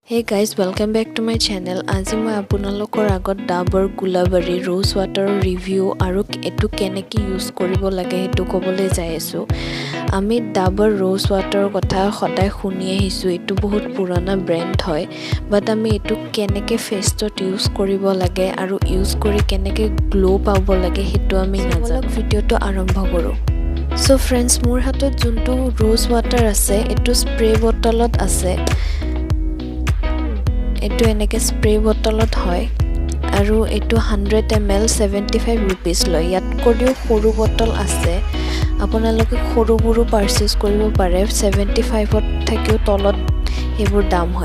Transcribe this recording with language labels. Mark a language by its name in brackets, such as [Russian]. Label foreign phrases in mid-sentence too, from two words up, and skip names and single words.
[English] Hey guys, welcome back to my channel. [Assamese] আজি মই আপোনালোকৰ আগত Dabur Gulabari [English] rose water review [Assamese] আৰু এটো কেনেকৈ ইউজ কৰিব লাগে হেতু ক'বলৈ যাই আছো। আমি Dabur [English] rose water [Assamese] কথা সদায় শুনি আহিছো। এটো বহুত পুৰণা ব্র্যান্ড হয়, বাট আমি এটো কেনেকৈ ফেসত ইউজ কৰিব লাগে আৰু ইউজ কৰি কেনেকৈ গ্লো পাব লাগে হেতু আমি নাজানো। ভিডিওটো আৰম্ভ কৰো। [English] So friends, [Assamese] মোৰ হাতত যোনটো [English] rose water [Assamese] আছে এটো [English] spray bottleত [Assamese] আছে। এটো এনেকে [English] spray bottleত [Assamese] হয় আৰু এটো 100 ml 75 rupees লয়। ইয়াত কৰিও সৰু বটল আছে, আপোনালোকে সৰুবোৰো পাৰচেজ কৰিব পাৰে। 75ত থাকিও তলত এবোৰ দাম হয়।